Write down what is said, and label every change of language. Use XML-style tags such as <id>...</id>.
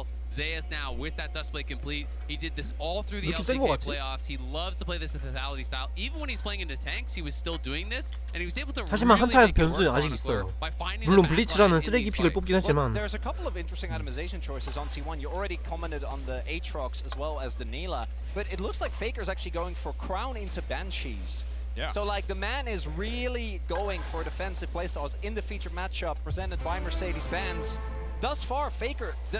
<en>Zeus now with that Dustblade complete. He did this all through the LCK playoffs. He loves to play this in lethality style. Even when he's playing into tanks, he was still doing this, and he was able to.</en> <ko>하지만 한타에서 변수 아직 있어요. 물론 블리츠라는 쓰레기 픽을 뽑긴 했지만.</ko> <en>There's a couple of interesting itemization choices on T1. You already commented on the Aatrox as well as the Nila, but it looks like Faker's actually going for Crown into Banshees. Yeah. So like the man is really going for defensive playstyles in the featured matchup presented by Mercedes-Benz. Thus far, Faker.</en>